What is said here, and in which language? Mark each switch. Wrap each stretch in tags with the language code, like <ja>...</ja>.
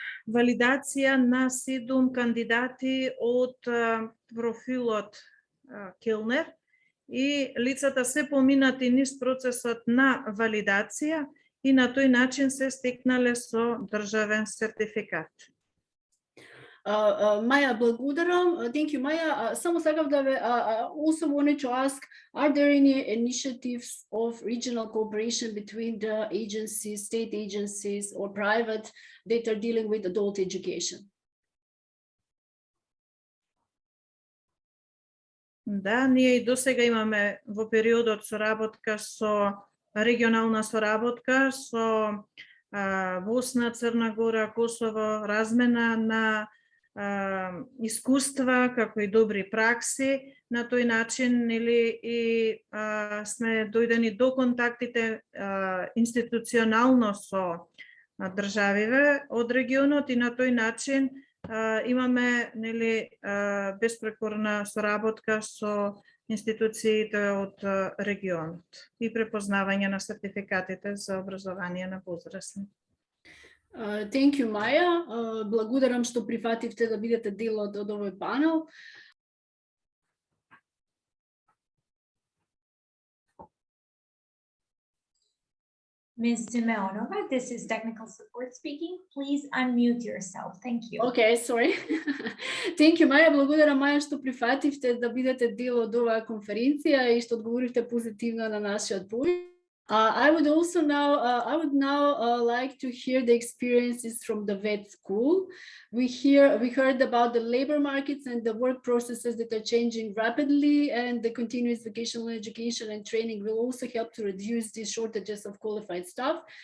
<mk>валидација на 7 кандидати од профилот Келнер и лицата се поминати низ процесот на валидација и на тој начин се стекнале со државен сертификат. Maya, благодарам.</mk> <en>Thank you, Maya.</en> <mk>Само сакав да ве</mk> <en>also wanted to ask, are there any initiatives of regional cooperation between the agencies, state agencies or private that are dealing with adult education?</en> <mk>Да, ние и досега имаме во периодот соработка со регионална соработка со Босна, Црна Гора, Косово, размена на искуства како и добри пракси. На тој начин и сме дојдени до контактите институционално со државиве од регионот и на тој начин имаме беспрекорна соработка со институциите од регионот и препознавање на сертификатите за образование на возрастни.</mk> <en>Thank you, Maya.</en> <mk>Благодарам што прифативте да бидете дел од овој панел.</mk> <en>Ms. Simeonova, this is technical support speaking. Please unmute yourself. Thank you. Okay, sorry. Thank you, Maya.</en> <mk>Благодарам, Maya, што прифативте да бидете дел од оваа конференција и што одговоривте позитивно на нашиот повик.</mk> <en>I would now like to hear the experiences from the vet school. We heard about the labor markets and the work processes that are changing rapidly, and the continuous vocational education and training will also help to reduce these shortages of qualified staff.</en>